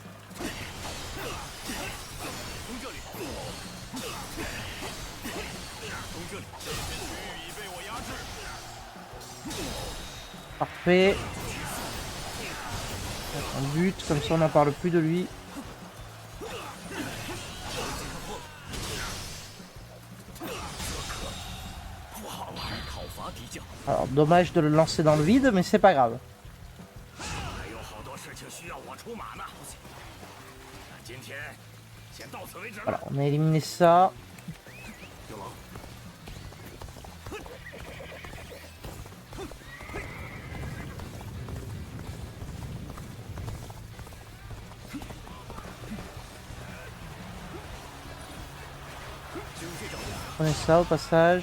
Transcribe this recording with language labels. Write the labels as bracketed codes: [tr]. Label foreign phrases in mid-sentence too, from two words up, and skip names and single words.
[fr] Parfait. On bute, comme ça on n'en parle plus de lui. Alors dommage de le lancer dans le vide, mais c'est pas grave. [zh] 还有好多事情需要我出马呢。今天先到此为止了。 [fr] Voilà, on a éliminé ça. [zh] 有劳。 [fr] Prenez ça au passage.